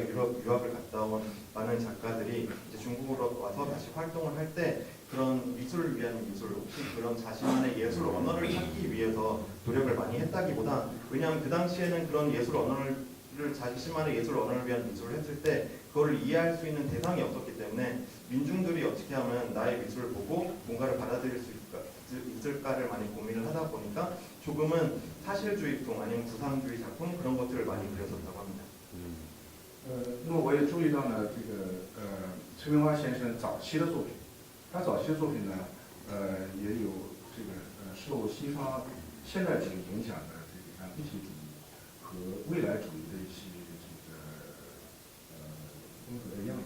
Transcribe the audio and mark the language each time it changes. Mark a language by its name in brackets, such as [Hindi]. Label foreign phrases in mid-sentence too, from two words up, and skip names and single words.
[Korean] 유학을 갔다 온 많은 작가들이 이제 중국으로 와서 다시 활동을 할 때 그런 미술을 위한 미술, 혹시 그런 자신만의 예술 언어를 찾기 위해서 노력을 많이 했다기보다, 왜냐하면 그 당시에는 그런 예술 언어를 자신만의 예술 언어를 위한 미술을 했을 때 그걸 이해할 수 있는 대상이 없었기 때문에 민중들이 어떻게 하면 나의 미술을 보고 뭔가를 받아들일 수 있을까를 많이 고민을 하다 보니까 조금은 사실주의풍 아니면 구상주의 작품 그런 것들을 많이 그렸었다고 합니다. [Chinese] 那么我也注意到呢，这个崔明花先生早期的作品，他早期的作品呢，也有这个受西方现代主义影响的这个像立体主义和未来主义的一些这个风格的样式。